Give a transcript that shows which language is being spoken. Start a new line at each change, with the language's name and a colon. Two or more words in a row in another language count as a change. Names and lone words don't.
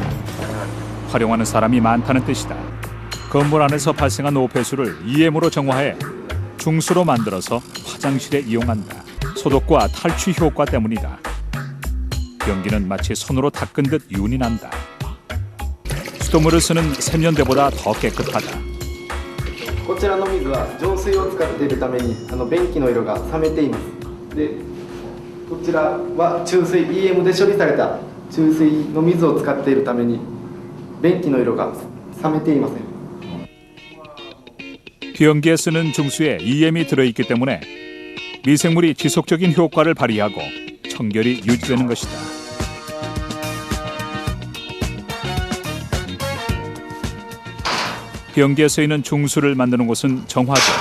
Korean: 활용하는 사람이 많다는 뜻이다. 건물 안에서 발생한 오폐수를 EM으로 정화해 중수로 만들어서 화장실에 이용한다. 소독과 탈취 효과 때문이다. 변기는 마치 손으로 닦은 듯 윤이 난다. 수돗물을 쓰는 세면대보다 더 깨끗하다.
Japanese: こちらの水は浄水を使っているために便器の色が冷めています。で、こちらは中水 EM で処理された中水の水を使っているために便器の色が冷めていません。
Korean: 변기에 쓰는 중수에 EM이 들어있기 때문에 미생물이 지속적인 효과를 발휘하고 청결이 유지되는 것이다. 변기에 쓰이는 중수를 만드는 곳은 정화조.